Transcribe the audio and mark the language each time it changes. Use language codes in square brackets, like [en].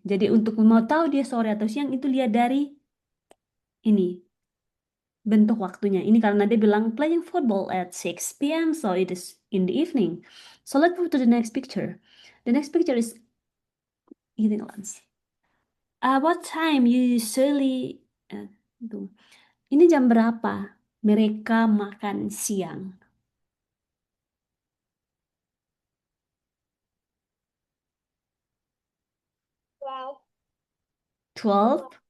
[id] Jadi untuk mau tahu dia sore atau siang itu lihat dari ini bentuk waktunya. Ini karena dia bilang [en] playing football at 6 p.m. so it is in the evening. So let's move to the next picture. The next picture is eating lunch. What time you usually tunggu. [id] Ini jam berapa mereka makan siang? [en] 12 o'clock.